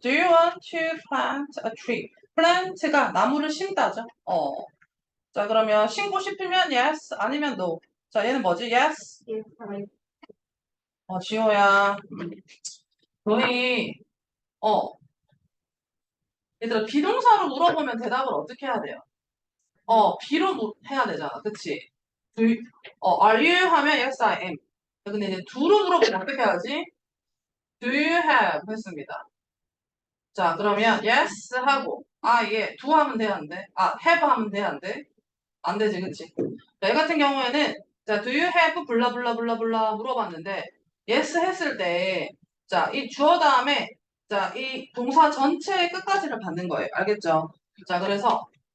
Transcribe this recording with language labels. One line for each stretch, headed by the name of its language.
English: Do you want to plant a tree?
Korean: plant가 나무를 심다죠? 자, 그러면 심고 싶으면 yes, 아니면 no. 자, 얘는 뭐지? yes. 지호야. 너희, 어, 얘들아, 비동사로 물어보면 대답을 어떻게 해야 돼요? B로 해야 되잖아. 그치?
English: Do you- are you 하면 yes, I am.
Korean: 근데 이제 do로 물어보면 어떻게 해야지?
English: Do you have? 했습니다.
Korean: 자, 그러면 yes 하고, 예, do 하면 되는데, have 하면 되는데, 안 되지, 그치? 자, 이 같은 경우에는, 자,
English: do you have
Korean: 블라 블라 블라 블라 물어봤는데, yes 했을 때, 자, 이 주어 다음에, 자, 이 동사 전체의 끝까지를 받는 거예요. 알겠죠? 자, 그래서,